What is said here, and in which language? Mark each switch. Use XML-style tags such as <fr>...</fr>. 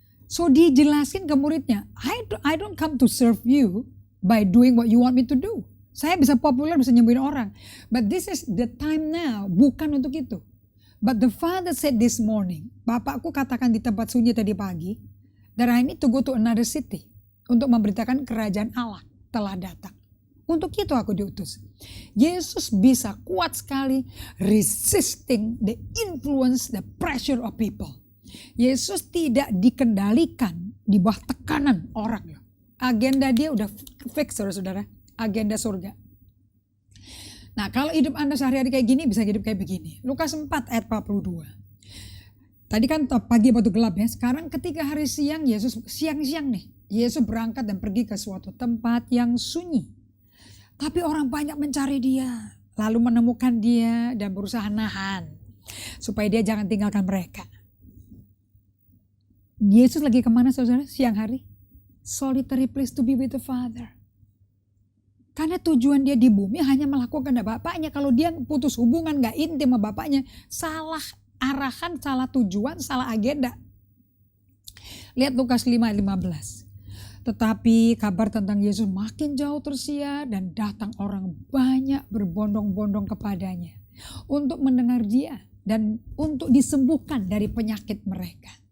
<en>So</en> <id>dijelasin ke muridnya,</id> <en>I don't come to serve you by doing what you want me to do.</en> <id>Saya bisa populer, bisa nyembuhin orang.</id> <en>But this is the time now,</en> <id>bukan untuk itu.</id> <en>But the Father said this morning,</en> <id>Bapakku katakan di tempat sunyi tadi pagi,</id> <en>that I need to go to another city</en> <id>untuk memberitakan kerajaan Allah telah datang. Untuk itu aku diutus. Yesus bisa kuat sekali</id> <en>resisting the influence, the pressure of people.</en> <id>Yesus tidak dikendalikan di bawah tekanan orang. Agenda dia udah fix, saudara-saudara. Agenda surga. Nah, kalau hidup Anda sehari-hari kayak gini, bisa hidup kayak begini. Lukas 4 ayat 42. Tadi kan pagi waktu gelap ya. Sekarang ketika hari siang, Yesus siang-siang nih. Yesus berangkat dan pergi ke suatu tempat yang sunyi. Tapi orang banyak mencari dia. Lalu menemukan dia dan berusaha nahan. Supaya dia jangan tinggalkan mereka. Yesus lagi kemana saudara siang hari?</id> <en>Solitary place to be with the Father.</en> <id>Karena tujuan dia di bumi hanya melakukan Bapaknya. Kalau dia putus hubungan, gak intim sama Bapaknya, salah arahan, salah tujuan, salah agenda. Lihat Lukas 5 ayat 15. Tetapi kabar tentang Yesus makin jauh tersiar dan datang orang banyak berbondong-bondong kepadanya untuk mendengar dia dan untuk disembuhkan dari penyakit mereka.</id>